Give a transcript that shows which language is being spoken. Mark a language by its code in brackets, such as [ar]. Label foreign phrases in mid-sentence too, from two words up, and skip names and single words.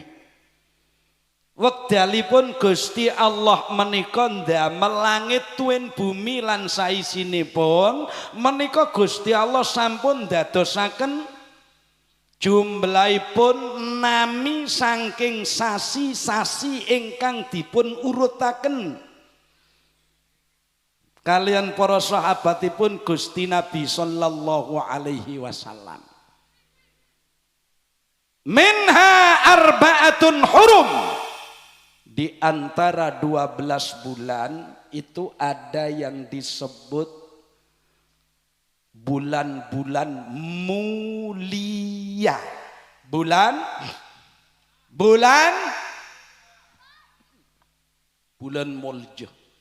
[jv] Wekdalipun Gusti Allah menika ndamel langit tuwin bumi lan saisinipun menika Gusti Allah sampun dadosaken jumlahipun nami saking sasi-sasi ingkang dipun urutaken kalian para sahabatipun Gusti Nabi [ar] صلى الله عليه وسلم. منها أربعة حرم. [id] Di antara 12 bulan itu ada yang disebut bulan-bulan mulia. Bulan mulja.